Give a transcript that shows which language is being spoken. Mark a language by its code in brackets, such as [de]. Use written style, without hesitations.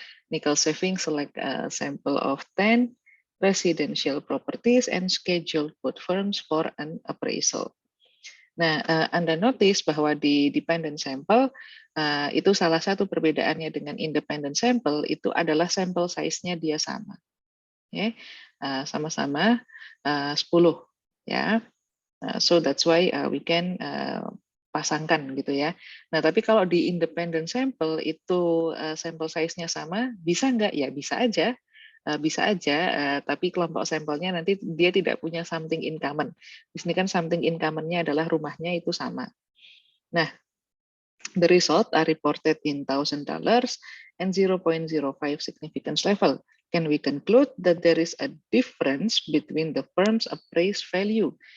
[en] Nickel Savings select a sample of 10 residential properties and schedule both firms for an appraisal. [id] Nah, Anda notice bahwa di dependent sample itu salah satu perbedaannya dengan independent sample itu adalah sample size-nya dia sama. Okay? Sama-sama 10 ya. [en] So that's why we can [id] pasangkan gitu ya. Nah, tapi kalau di independent sample itu sample size-nya sama, bisa nggak? Ya bisa aja. Bisa aja, tapi kelompok sampelnya nanti dia tidak punya [en] something in common. [id] Di sini kan something in common-nya adalah rumahnya itu sama. Nah, [en] the result are reported in $1,000 and 0.05 significance level. Can we conclude that there is a difference between the firm's appraised value?